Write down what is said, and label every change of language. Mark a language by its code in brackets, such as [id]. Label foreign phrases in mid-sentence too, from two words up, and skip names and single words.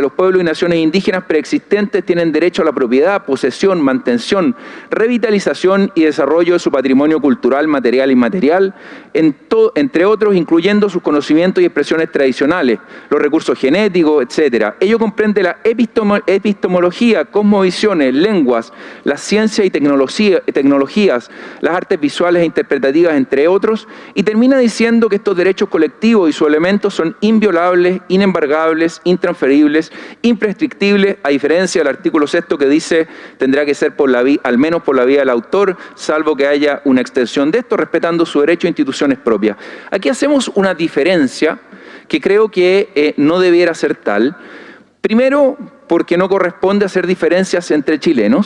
[es] Los pueblos y naciones indígenas preexistentes tienen derecho a la propiedad, posesión, mantención, revitalización y desarrollo de su patrimonio cultural, material e inmaterial, entre otros, incluyendo sus conocimientos y expresiones tradicionales, los recursos genéticos, etc. Ello comprende la epistemología, cosmovisiones, lenguas, las ciencias y tecnologías, las artes visuales e interpretativas, entre otros, y termina diciendo que estos derechos colectivos y sus elementos son inviolables, inembargables, intransferibles, imprescriptibles, a diferencia del artículo 6º que dice tendrá que ser al menos por la vía del autor, salvo que haya una extensión de esto, respetando su derecho a instituciones propias. Aquí hacemos una diferencia que creo que no debiera ser tal. Primero, porque no corresponde hacer diferencias entre chilenos.